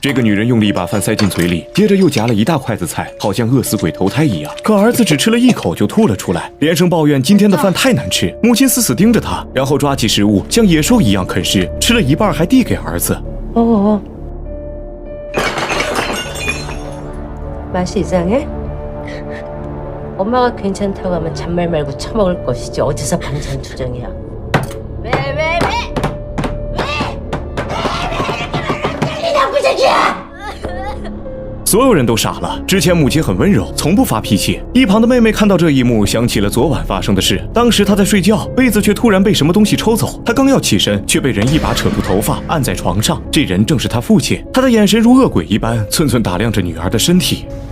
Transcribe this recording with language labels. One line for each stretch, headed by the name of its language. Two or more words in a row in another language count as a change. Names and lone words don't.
Chinese: 这个女人用力把饭塞进嘴里，接着又夹了一大筷子菜，好像饿死鬼投胎一样。可儿子只吃了一口就吐了出来，连声抱怨今天的饭太难吃。母亲死死盯着他，然后抓起食物像野兽一样啃食，吃了一半还递给儿子。
Korean: 맛이 이상해? 엄마가 괜찮다고 하면 잔말 말고 처먹을 것이지 어디서 반찬투정이야. 왜? 이 나쁜 새끼야!
Chinese: 所有人都傻了。之前母亲很温柔，从不发脾气。一旁的妹妹看到这一幕，想起了昨晚发生的事。当时她在睡觉，被子却突然被什么东西抽走。她刚要起身，却被人一把扯住头发，按在床上。这人正是她父亲。他的眼神如恶鬼一般，寸寸打量着女儿的身体。